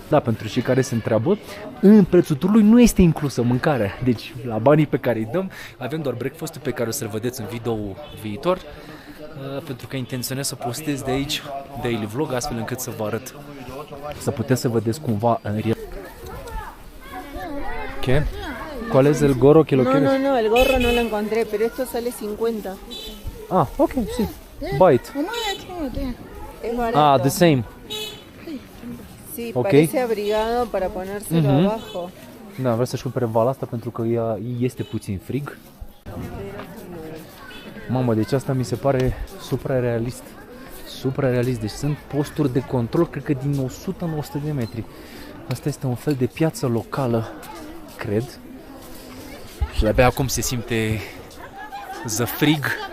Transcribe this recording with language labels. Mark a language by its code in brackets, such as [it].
[ro] Da, pentru cei care se întreabă, în prețul turului nu este inclusă mâncarea. Deci la banii pe care îi dăm, avem doar breakfast-ul pe care o să-l vedeți în video viitor. Pentru că intenționez să postez de aici [en] daily vlog, [ro] astfel încât să vă arăt. Să puteți să vedeți cumva în real. [es] ¿Qué? ¿Cuál es el gorro que lo quieres? No, el gorro no lo encontré, pero esto sale 50. [en] Ah, ok, [es] sí. [en] Buy it. [es] Es barato. [en] Ah, the same. [es] Sí, Ok. parece abrigado para ponérselo abajo. [ro] Da, vreau să-și cumpere vala asta pentru că ea este puțin frig. Mamă, deci asta mi se pare suprarealist. Suprarealist, deci sunt posturi de control, cred că din 100 în 100 de metri. Asta este un fel de piață locală, cred. Și de-abia acum se simte zăfrig.